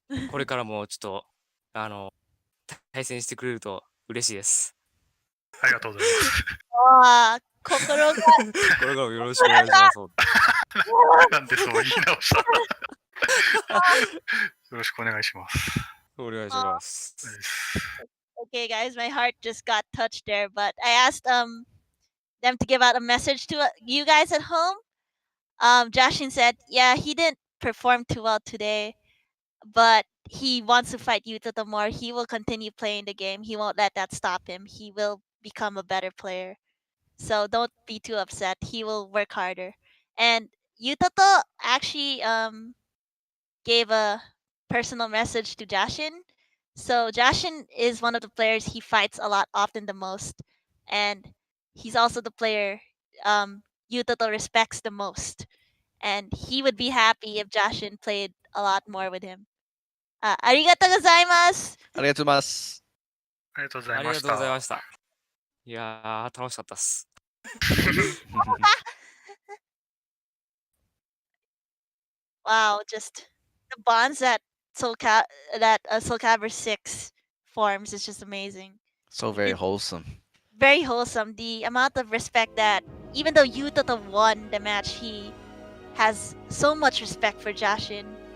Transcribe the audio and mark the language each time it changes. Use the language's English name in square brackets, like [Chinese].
[Japanese] これからもちょっと、対戦してくれると嬉しいです。ありがとうございます。わあ、心が。これからもよろしくお願いします。なんでそう言い直した。よろしくお願いします。お願いします。 [English] Okay, guys, my heart just got touched there, but I asked them to give out a message to you guys at home. Jashin said, yeah, he didn't perform too well today, but he wants to fight Yuttoto more. He will continue playing the game. He won't let that stop him. He will become a better player. So don't be too upset. He will work harder. And Yuttoto actually gave a personal message to Jashin. So Jashin is one of the players he fights a lot, often the most, and he's also the player Yuttoto respects the most. And he would be happy if Jashin played a lot more with him. [Japanese] Arigatou gozaimasu! ありがとうございます。ありがとうございありがとうました。ございました。いやー、楽しかったっす。 [English] Wow, just the bonds that Soul Calibur 6 forms is just amazing. So very wholesome. Very wholesome. The amount of respect that even though Yuttoto won the match, he has so much respect for Jashin.